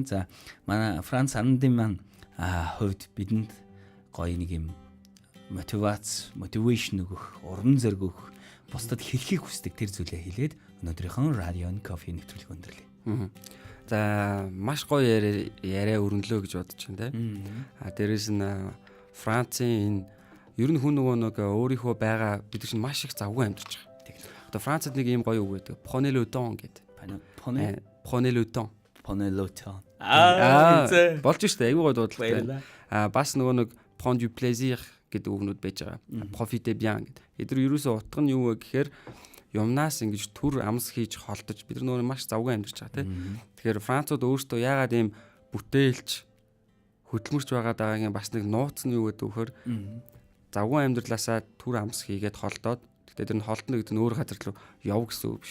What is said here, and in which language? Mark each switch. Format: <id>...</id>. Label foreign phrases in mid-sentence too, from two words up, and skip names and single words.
<mn>За манай Франц Анандын маань хувьд бидэнд гоё нэг юм мотивашн өгөх, урам зориг өгөх, бусдад хэлхийг хүсдэг тэр зүйлээ хэлээд өнөөдрийнхөө Radio and Coffee нэвтрүүлэг өндөрлөе. За маш гоё яриа өрнөлөө гэж бодож байна тийм. Дээрээс нь Францын энэ ер нь хүн нэг өөрийнхөө байгаа бид чинь маш их завгүй амьдарч байгаа. Одоо Францад нэг ийм гоё үг байдаг.</mn> <fr>Prenez le temps гэдэг. Prenez le temps.</fr> <mn>Болж штэ айгүй гоё дуудлагатай. Бас нэг</mn> <fr>prendre du plaisir</fr> <mn>гэдэг үгнүүд байж байгаа.</mn> <fr>Profitez bien гэдэг.</fr> <mn>Эдгээр ерөөсөө утга нь юу вэ гэхээр юмнаас ингэж түр амс хийж холдож бид нар маш завгүй амьдарч байгаа тийм. Тэгэхээр Францууд өөрсдөө яагаад ийм бүтээлч хөдөлмөрч байгаад байгаагийн бас нэг нууц нь юу гэдэг вөхөр завгүй амьдралаасаа түр амс хийгээд холдоод тэгээд тэр нь холдно гэдэг нь өөр газар руу яв гэсэн үг биш.</mn>